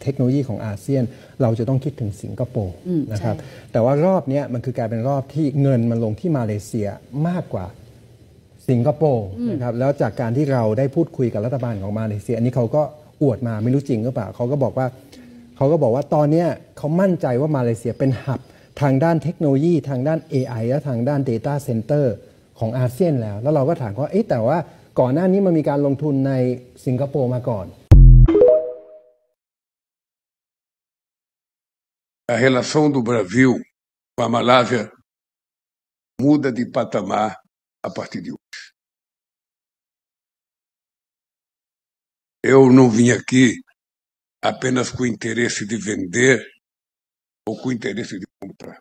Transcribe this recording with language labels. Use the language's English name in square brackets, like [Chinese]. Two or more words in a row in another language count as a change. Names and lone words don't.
[Thai] คโนโลยีของอาเซียนเราจะต้องคิดถึงสิงคโปร์นะครับแต่ว่ารอบนี้มันคือกลายเป็นรอบที่เงินมันลงที่มาเลเซียมากกว่าสิงคโปร์นะครับแล้วจากการที่เราได้พูดคุยกับรัฐบาลของมาเลเซียอันนี้เขาก็อวดมาไม่รู้จริงหรือเปล่าเขาก็บอกว่าตอนนี้เขามั่นใจว่ามาเลเซียเป็นหับทางด้านเทคโนโลยีทางด้าน AI และทางด้าน [English] Data Center [Thai] ของอาเซียนแล้วเราก็ถามว่าแต่ว่าก่อนหน้านี้มันมีการลงทุนในสิงคโปร์มาก่อน [Portuguese] A relação do Brasil com a Malásia muda de patamar a partir de hoje. Eu não vim aqui apenas com o interesse de vender ou com o interesse de comprar.